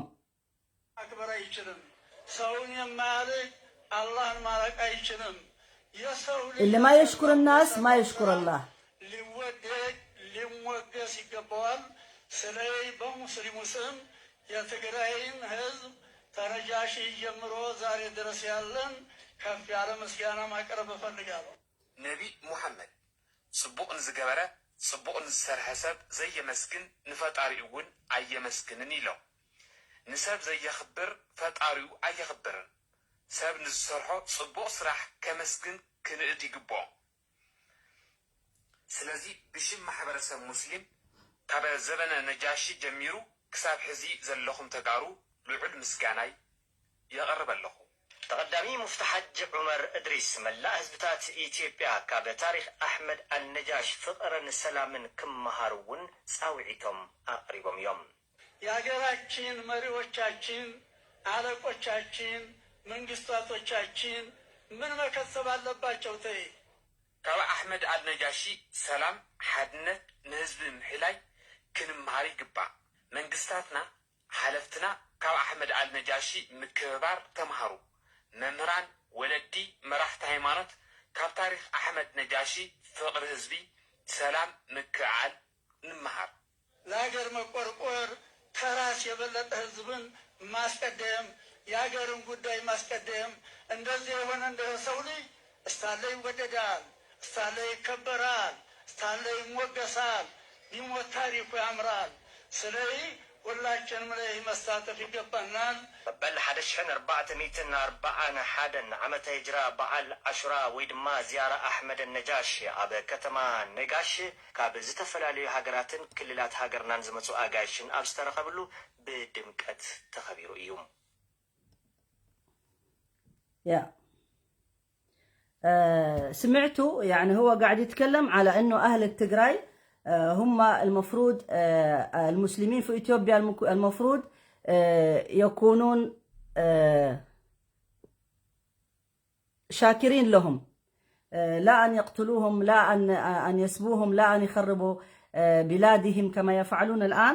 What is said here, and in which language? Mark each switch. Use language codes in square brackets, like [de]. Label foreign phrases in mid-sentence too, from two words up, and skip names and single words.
[ar] اكبر ايشلم سون يمالك الله مالك ايشلم اللي ما يشكر الناس ما يشكر الله. [am] ሊወደድ ሊሞገስ ይገባዋል። ስለዚህ በሙስሊሙ ስም የትግራይን ህዝብ ተነጃሺ ጀምሮ ዛሬ ድረስ ያለን ከፍ ያለ ምስጋና ማቅረብ እፈልጋለሁ። [ti] ነቢ ሙሐመድ ጽቡቕን ዝገበረ ጽቡቕን ዝሰርሐ ሰብ ዘየመስግን ንፈጣሪኡ እውን ኣየመስግንን ኢሎም። ንሰብ ዘየኽብር ፈጣሪኡ ኣየኽብርን። ሰብ ንዝሰርሖ ጽቡቕ ስራሕ ከመስግን ክንእድ ይግብኦ። ስለዚ ብሽም ማሕበረሰብ ሙስሊም ካብ ዘበነ ነጃሺ ጀሚሩ ክሳብ ሕዚ ዘለኹም ተጋሩ ልዑል ምስጋናይ የቐርብ ኣለኹ። ተቀዳሚ ሙፍቲ ሓጂ ዑመር እድሪስ መላእ ህዝብታት ኢትዮጵያ ካብ ታሪክ ኣሕመድ አልነጃሽ ፍቅርን ሰላምን ክመሃሩ እውን ጻውዒቶም ኣቅሪቦም እዮም። [am] የሀገራችን መሪዎቻችን፣ አለቆቻችን፣ መንግስታቶቻችን ምን መከሰብ አለባቸው? ተይ [ti] ካብ ኣሕመድ አልነጃሺ ሰላም ሓድነት ንህዝቢ ምሕላይ ክንመሃር ይግባእ። መንግስታትና ሓለፍትና ካብ ኣሕመድ አልነጃሺ ምክብባር ተምሃሩ። መምህራን ወለዲ መራሕቲ ሃይማኖት ካብ ታሪክ ኣሕመድ ነጃሺ ፍቅሪ ህዝቢ ሰላም ምክዓል ንምሃር። [am] ለሀገር መቆርቆር ከራስ የበለጠ ህዝብን ማስቀደም የሀገርን ጉዳይ ማስቀደም እንደዚህ የሆነ እንደ ሰው ልጅ እስታለ ይወደዳል፣ እስታለ ይከበራል፣ እስታለ ይሞገሳል፣ ቢሞት ታሪኩ ያምራል። ስለዚህ ሁላችንም ላይ መሳተፍ ይገባናል። [ti] በል 1441 ዓመተ ሂጅራ በዓል አሹራ ወይ ድማ ዚያራ ኣሕመድ ነጃሽ ኣብ ከተማ ነጋሽ ካብ ዝተፈላለዩ ሃገራትን ክልላት ሃገርናን ዝመፁ ኣጋይሽን ኣብ ዝተረኸብሉ ብድምቀት ተኸቢሩ እዩ። [ar] سمعتوا يعني هو قاعد يتكلم على انه اهل التجراي هم المفروض المسلمين في إثيوبيا المفروض يكونون شاكرين لهم، لا أن يقتلوهم، لا أن يسبوهم، لا أن يخربوا بلادهم كما يفعلون الآن.